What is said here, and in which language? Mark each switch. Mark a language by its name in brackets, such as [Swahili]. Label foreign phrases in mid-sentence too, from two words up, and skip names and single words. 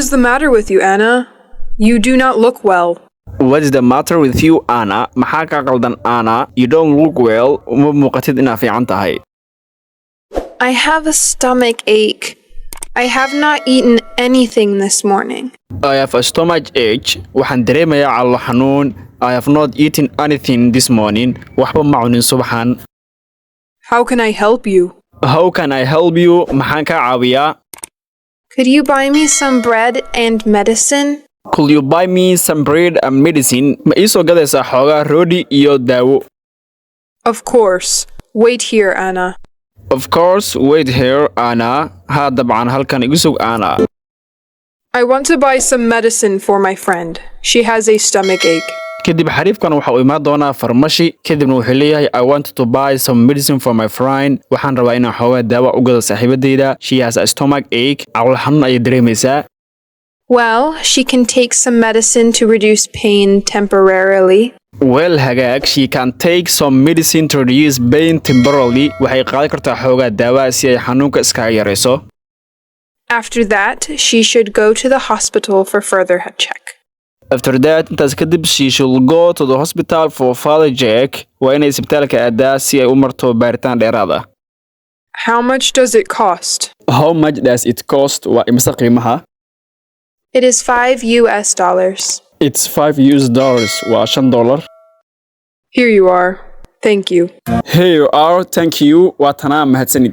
[English] is the matter with you, Anna? You do not look well. What is the matter with you, Anna? [Somali] Maxaa ka qaldan, Anna? [English] You don't look well. [Somali] Uma muuqatid inaad fiican tahay. [English] I have a stomach ache. I have not eaten anything this morning. I have a stomach ache. [Somali] Waxaan dareemayaa calool xanuun. [English] I have not eaten anything this morning. [Somali] Waxba ma cunin subaxan. [English] How can I help you? How can I help you? [Somali] Maxaan ka caawiyaa? [English] Could you buy me some bread and medicine? Could you buy me some bread and medicine? [Somali] Ma ii soo gadaysaa xoogaa roodhi iyo daawo? [English] Of course. Wait here, Anna. Of course, wait here, Anna. [Somali] Ha dabcan halkan igu sug, Anna. [English] I want to buy some medicine for my friend. She has a stomach ache. [Somali] Kadib xariifkan waxa uu imaan doonaa farmashi, kadibna wuxuu leeyahay [English] I want to buy some medicine for my friend. [Somali] Waxaan rabaa inaan xoogaa daawo u gado saaxiibadeyda. [English] She has a stomach ache. [Somali] Calool xanuun ayay dareemaysaa. [English] Well, she can take some medicine to reduce pain temporarily. Well, hagaag, she can take some medicine to reduce pain temporarily. [Somali] Waxay qaadan kartaa xoogaa daawo si ay xanuunka iskaga yareyso. [English] After that, she should go to the hospital for further check. After that, [Somali] intaas kadib [English] she should go to the hospital for further check. [Somali] Waa inay isbitaalka aadaa si ay u marto baaritaan dheeraad ah. [English] How much does it cost? How much does it cost? [Somali] Waa imisa qiimaha? [English] It is $5. It's $5. [Somali] Waa $5. [English] Here you are. Thank you. Here you are. Thank you. [Somali] Waa tanaa mahadsanid.